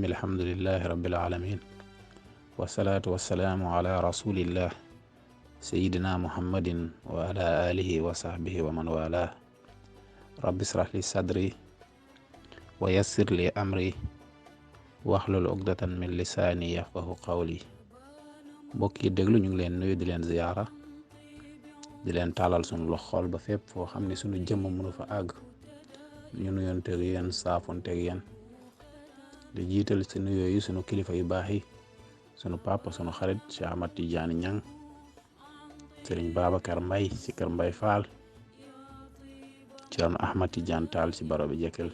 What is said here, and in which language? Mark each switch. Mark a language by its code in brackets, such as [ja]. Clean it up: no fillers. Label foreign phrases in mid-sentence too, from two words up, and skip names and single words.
[ar] الحمد لله رب العالمين، والصلاة والسلام على رسول الله سيدنا محمد وعلى آله وصحبه ومن والاه. رب اشرح لي صدري ويسر لي أمري واحلل عقدة من لساني يفقه قولي. [wo] mbokk yi déglu ñu ngi leen nuyu di leen ziyaara di leen taalal sunu loxo xool ba fépp foo xam ne sunu jëmm mënu fa àgg ñu nuyonteeg yéen saafonteeg yéen di jiital si nuyoo yi sunu kilifa yu baax yi sunu papa sunu xarit Cheikh Ahmad Tidiane Niang, Serigne Babacar Mbaye si kër Mbaye Fall, Thierno Ahmad Tidiane Tall si baro bi jëkkal.